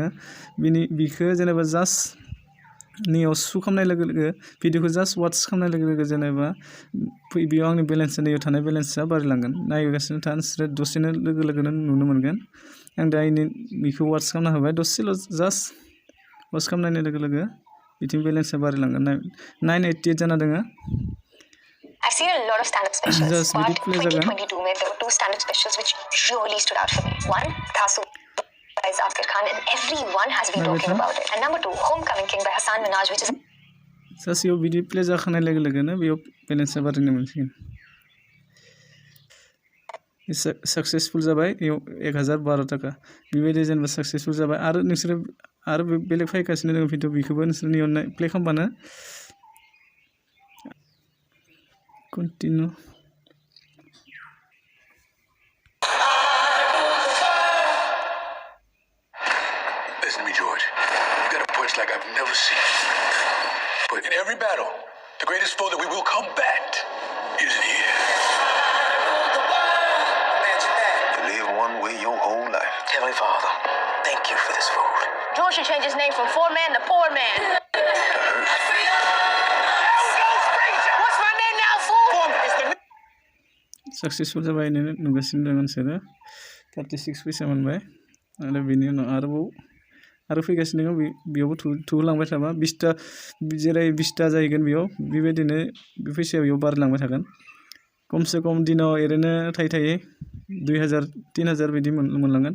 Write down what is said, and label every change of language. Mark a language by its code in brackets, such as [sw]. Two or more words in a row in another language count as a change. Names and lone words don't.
[brx] बिखौ जेनेबा जास्ट नियाव सु खालामनाय लोगो लोगो भिडिअखौ जास्ट वाट्स खालामनाय लोगो लोगो जेनेबा बेयाव आंनि बेलेन्सआ नैयाव थानाय बेलेन्सआ बारायलांगोन। नायगासिनो था नोंसोरो दसेनो लोगो लोगोनो नुनो मोनगोन। आं दा बेखौ वाट्स खालामना होबाय। दसेल' जास्ट वाट्स खालामनाय लोगो लोगो बिथिं बेलेन्सआ बारायलांगोन। 988 जाना दङ। [en] I've seen a lot of stand-up specials, Just but video play 2022 में there were two stand-up specials which really stood out for me. One, Thasu by Zakir Khan, and everyone has been talking about it. And number two, Homecoming King by Hassan Minhaj, which is [brx] सासेयाव बिदि प्ले जाखानाय लोगो लोगोनो बेयाव बेलेन्सआ बारायनो मोनसिगोन। सक्सेसफुल जाबाय। बेयाव 1012 थाखा बेबायदि जेनेबा सक्सेसफुल जाबाय। आरो नोंसोरो आरो बेलेग फैगासिनो दङ भिडिअ, बेखौबो नोंसोरनि प्ले खालामबानो Continue. [en] Listen to me, George. You got a punch like I've never seen. But in every battle, the greatest foe that we will combat isn't here. Imagine that. You live one way your whole life. Heavenly Father, thank you for this food. George should change his name from Poor Man to Poor Man. What's my name now, fool? [brx] सक्सेसफुल जाबाय नुगासिनो दं नोंसोरो। 36 फैसा मोनबाय। आरो बेनि उनाव आरो फैगासिनो दङ। बेयावबो थुलांबाय थाबा 20टा जेरै 20टा जाहैगोन। बेयाव बेबायदिनो बे फैसाया बेयाव बारायलांबाय थागोन। खमसे खम दिनाव ओरैनो थायै 2000 3000 बिदि मोनलांगोन।